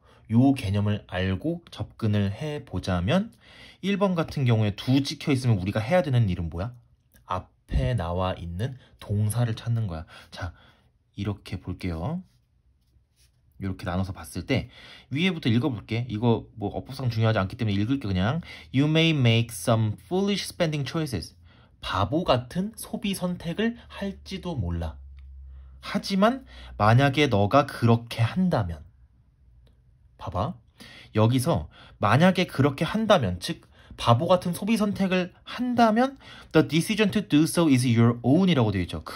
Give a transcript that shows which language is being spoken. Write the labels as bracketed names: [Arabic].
[Korean] 요 개념을 알고 접근을 해보자면 1번 같은 경우에 do 찍혀 있으면 우리가 해야 되는 일은 뭐야? 앞에 나와 있는 동사를 찾는 거야. 자, 이렇게 볼게요. 이렇게 나눠서 봤을 때 위에부터 읽어볼게. 이거 뭐 어법상 중요하지 않기 때문에 읽을게. 그냥 [English] You may make some foolish spending choices. [Korean] 바보 같은 소비 선택을 할지도 몰라. 하지만 만약에 너가 그렇게 한다면, 봐봐, 여기서 만약에 그렇게 한다면, 즉 바보 같은 소비 선택을 한다면 [English] The decision to do so is your own [Korean] 이라고 되어 있죠.